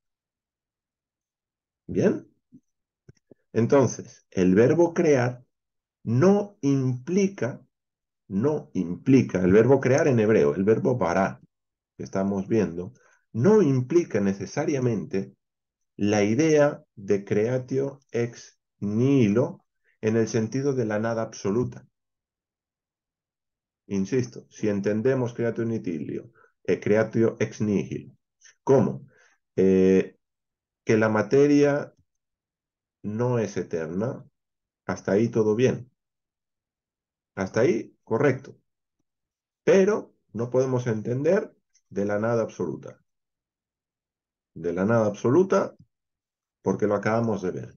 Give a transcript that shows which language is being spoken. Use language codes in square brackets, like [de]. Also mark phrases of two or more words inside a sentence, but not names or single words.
[es] Bien, entonces, el verbo crear no implica, el verbo crear en hebreo, el verbo bara, que estamos viendo, no implica necesariamente la idea de [la] creatio ex nihilo [es] en el sentido de la nada absoluta. [la] Insisto, si entendemos creatio nihilo, creatio ex nihilo, [es] ¿cómo? Que la materia no es eterna, hasta ahí todo bien, hasta ahí correcto, pero no podemos entender de la nada absoluta. De la nada absoluta, porque lo acabamos de ver.